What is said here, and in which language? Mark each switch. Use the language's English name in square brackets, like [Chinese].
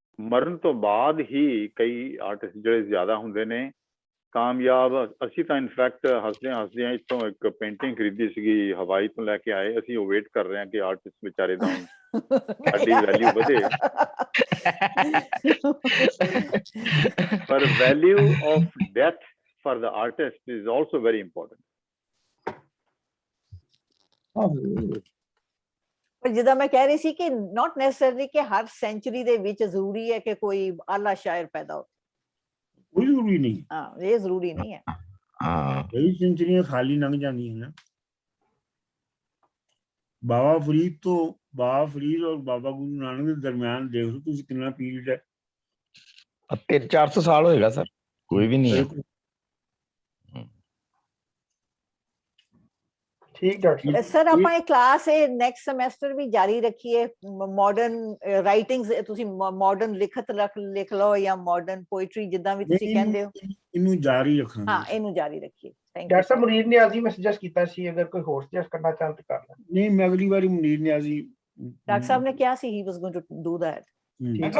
[Punjabi] ਮਰਨ ਤੋਂ ਬਾਅਦ ਹੀ ਕਈ ਆਰਟਿਸਟ ਜਿਹੜੇ ਜ਼ਿਆਦਾ ਹੁੰਦੇ ਨੇ ਕਾਮਯਾਬ। ਅਸੀਂ ਤਾਂ ਇਨਫੈਕਟ ਹੱਸਦਿਆਂ ਇੱਥੋਂ ਇੱਕ ਪੇਂਟਿੰਗ ਖਰੀਦੀ ਸੀਗੀ, ਹਵਾਈ ਤੋਂ ਲੈ ਕੇ ਆਏ, ਅਸੀਂ ਉਹ ਵੇਟ ਕਰ ਰਹੇ ਹਾਂ ਕਿ ਆਰਟਿਸਟ ਵਿਚਾਰੇ ਦਾ ਸਾਡੀ ਵੈਲਿਊ ਵਧੇ। [English] ਪਰ value of death for the artist is also very important. [Punjabi] ਪਰ ਜਿੱਦਾਂ ਮੈਂ ਕਹਿ ਰਹੀ ਸੀ ਕਿ [English] not necessarily [Punjabi] ਕਿ ਹਰ ਸੈਂਚੁਰੀ ਦੇ ਵਿੱਚ ਜ਼ਰੂਰੀ ਹੈ ਕਿ ਕੋਈ ਆਲਾ ਸ਼ਾਇਰ ਪੈਦਾ ਹੋ। ਕੋਈ ਜ਼ਰੂਰੀ ਨਹੀਂ। ਹਾਂ, ਇਹ ਜ਼ਰੂਰੀ ਨਹੀਂ ਹੈ। ਹਾਂ, ਕਈ ਸੈਂਚਰੀਆਂ ਖਾਲੀ ਲੰਘ ਜਾਂਦੀਆਂ ਨੇ। ਬਾਬਾ ਫਰੀਦ ਔਰ ਬਾਬਾ ਗੁਰੂ ਨਾਨਕ ਦੇ ਦਰਮਿਆਨ ਦੇਖ ਲਓ ਤੁਸੀਂ ਕਿੰਨਾ ਪੀਰੀਅਡ ਹੈ। 300-400 ਸਾਲ ਹੋਏਗਾ ਸਰ, ਕੋਈ ਵੀ ਨਹੀਂ ਹੈ। ਠੀਕ ਡਾਕਟਰ ਸਰ ਆਪਾਂ ਇਹ ਕਲਾਸ ਨੈਕਸਟ ਸਮੈਸਟਰ ਵੀ ਜਾਰੀ ਰੱਖੀਏ। [English] modern writings, [Punjabi] ਤੁਸੀਂ ਮਾਡਰਨ ਲਿਖਤ ਲਿਖ ਲਓ ਜਾਂ ਮਾਡਰਨ ਪੋਇਟਰੀ, ਜਿੱਦਾਂ ਵੀ ਤੁਸੀਂ ਕਹਿੰਦੇ ਹੋ। ਇਹਨੂੰ ਜਾਰੀ ਰੱਖਾਂਗੇ। ਹਾਂ, ਇਹਨੂੰ ਜਾਰੀ ਰੱਖੀਏ। [English] thank you [Punjabi] ਡਾਕਟਰ ਸਾਹਿਬ ਮੁਨੀਰ ਨਿਆਜ਼ੀ ਮੈਂ ਸੁਜੈਸਟ ਕੀਤਾ ਸੀ, ਅਗਰ ਕੋਈ ਹੋਰ ਸੁਜੈਸਟ ਕਰਨਾ ਚਾਹਣ ਤਾਂ ਕਰ ਲੈਣ। ਨਹੀਂ, ਮੈਂ ਅਗਲੀ ਵਾਰੀ ਮੁਨੀਰ ਨਿਆਜ਼ੀ ਡਾਕਟਰ ਸਾਹਿਬ ਨੇ ਕਿਹਾ ਸੀ [English] he was going to do that।